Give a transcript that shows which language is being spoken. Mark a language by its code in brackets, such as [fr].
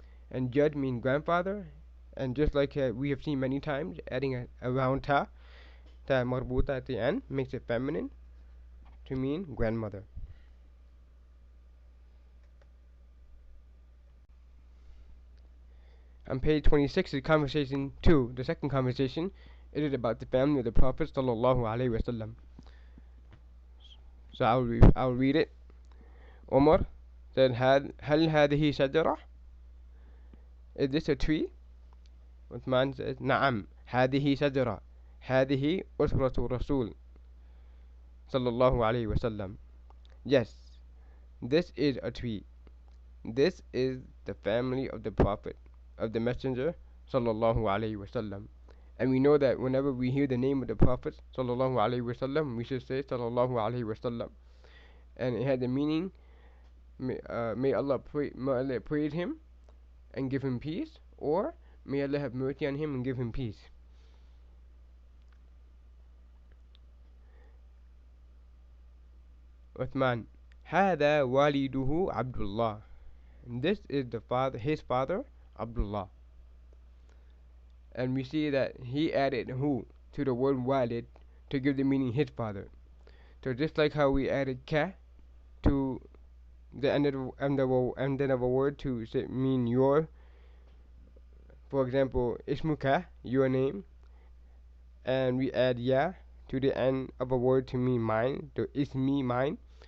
[en] And Jud means grandfather. And just like we have seen many times, adding a round ta marbuta at the end makes it feminine to mean grandmother. On page 26 is conversation 2. The second conversation, it is about the family of the Prophet sallallahu alaihi wasallam. So I'll read it. Omar said, [ar] هل هذه شجرة? [en] Is this a tree? [ar] Uthman says, نعم هذه شجرة. هذه أسرة رسول sallallahu alaihi wasallam. [en] Yes, this is a tree. This is the family of the Prophet, of the Messenger sallallahu alaihi wasallam. And we know that whenever we hear the name of the Prophet sallallahu alaihi wasallam, we should say sallallahu alaihi wasallam. And it had the meaning, may Allah praise him and give him peace, or may Allah have mercy on him and give him peace. [ar] Uthman, هذا والده عبد الله. [en] And this is his father, Abdullah. And we see that he added hu to the word walid to give the meaning his father. So just like how we added ka to the end of a word to mean your, for example, ismuka, your name, and we add ya to the end of a word to mean mine, to ismi, mine.